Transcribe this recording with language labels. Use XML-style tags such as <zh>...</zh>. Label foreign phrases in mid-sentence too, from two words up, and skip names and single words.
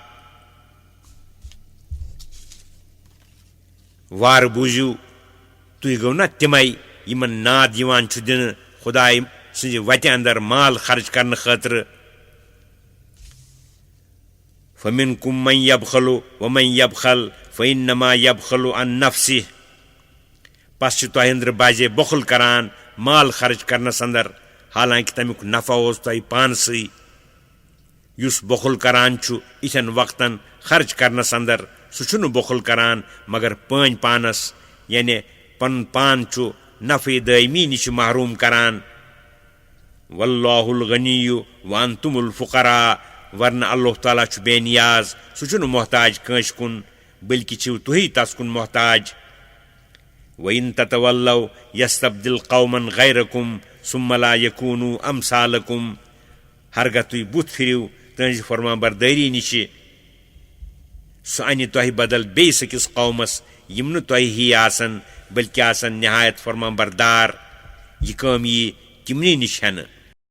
<ks>وار بوٗزِو تُہۍ گوٚو نا تِمے یِمن ناد یِوان چھُ دِنہٕ خۄداے سٕنٛزِ وتہِ اندر مال خرچ کرنہٕ خٲطرٕ.</ks> <ar>فمنکم من یبخل ومن یبخل فإنما یبخل عن نفسہ.</ar> <ks>پس چھُ تۄہہِ أنٛدرٕ بازے بۄخل کران مال خرچ کرنس اندر حالانکہِ تمیُک نفع اوس تۄہہِ پانسٕے. یُس بۄخل کران چھُ یِتھٮ۪ن وقتن خرچ کرنس اندر سُہ چھُنہٕ بۄخل کران مگر پٲنۍ پانس یعنی پنُن پان چھُ نفع دٲیمی نِش محروٗم کران.</ks> <ar>واللہ الغنی وانتم الفقراء.</ar> <ks>ورنہ اللہ تعالیٰ چھُ بے نیاز سُہ چھُنہٕ محتاج کٲنٛسہِ کُن بلکہِ چھِو تُہی تس کُن محتاج.</ks> <ar>وَإِن تَتَوَلَّوْا يَسْتَبْدِلْ قَوْمًا غَيْرَكُمْ ثُمَّ لَا يَكُونُوا أَمْثَالَكُمْ.</ar> <ks>ہرگاہ تُہۍ بُتھ پھِرِو تٕہٕنٛزِ فرمانبردٲری نِشہِ سُہ اَنہِ تۄہہِ بدل بیٚیِس أکِس قومس یِم نہٕ تۄہہِ ہی آسن بلکہِ آسن نہایت فرمانبردار. یہِ کٲم یی تِمنٕے نِش ہٮ۪نہٕ.</ks>